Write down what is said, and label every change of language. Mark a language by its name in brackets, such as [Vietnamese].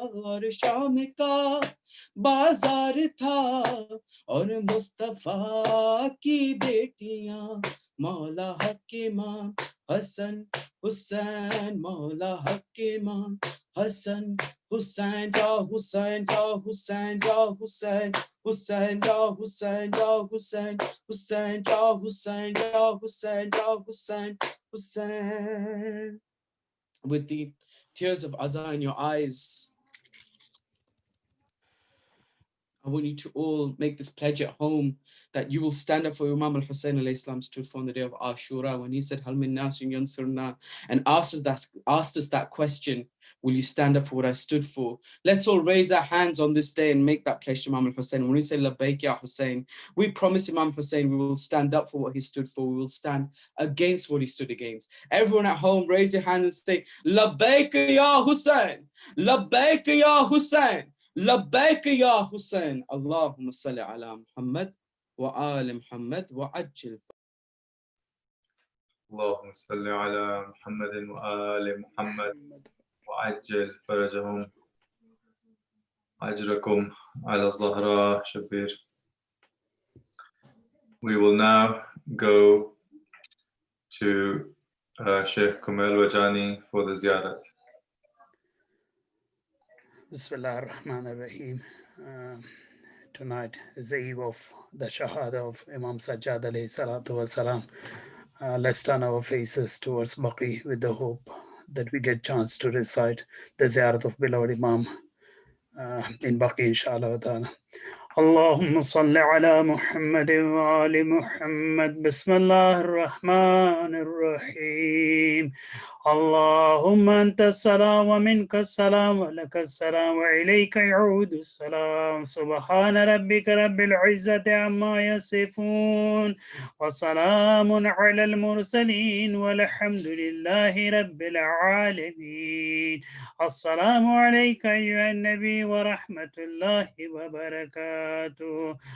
[Hindi] और शाम का बाजार था, और मुस्तफा की बेटियां मौला हक इमाम हसन हुसैन, मौला हक इमाम हसन हुसैन, जा हुसैन जा हुसैन जा हुसैन, हुसैन जा हुसैन जा हुसैन, हुसैन जा हुसैन जा हुसैन जा Hussain, Hussein. [English] With the tears of Azan in your eyes, I want you to all make this pledge at home that you will stand up for Imam al-Hussein alayhi salam stood for on the day of Ashura when he said, [Arabic] Hal min nasin yansurna, [English] and asked us that question, will you stand up for what I stood for? Let's all raise our hands on this day and make that pledge to Imam al-Hussein. When we say, Labbaik ya Hussein, we promise Imam Hussein we will stand up for what he stood for. We will stand against what he stood against. Everyone at home, raise your hand and say, Labbaik ya Hussein, Labbaik ya Hussein. [Arabic] لبيك يا حسين اللهم صل على محمد وآل محمد وعجل. اللهم صل على محمد وآل محمد وعجل فرجهم أجركم على الزهراء شبير. [English] We will now go to Sheikh Kumail Wajani for the ziyarat. Bismillah ar-Rahman ar-Rahim. Tonight is the eve of the Shahada of Imam Sajjad alayhi salatu wa salam. Let's turn our faces towards Baqi with the hope that we get chance to recite the ziyarat of beloved Imam in Baqi inshallah ta'ala. [Arabic] اللهم صل على محمد وآل محمد بسم الله الرحمن الرحيم اللهم أنت السلام ومنك السلام ولك السلام وإليك يعود السلام سبحان ربك رب العزة عما يصفون وسلام على المرسلين والحمد لله رب العالمين السلام عليك أيها النبي ورحمة الله وبركاته. وبركاته.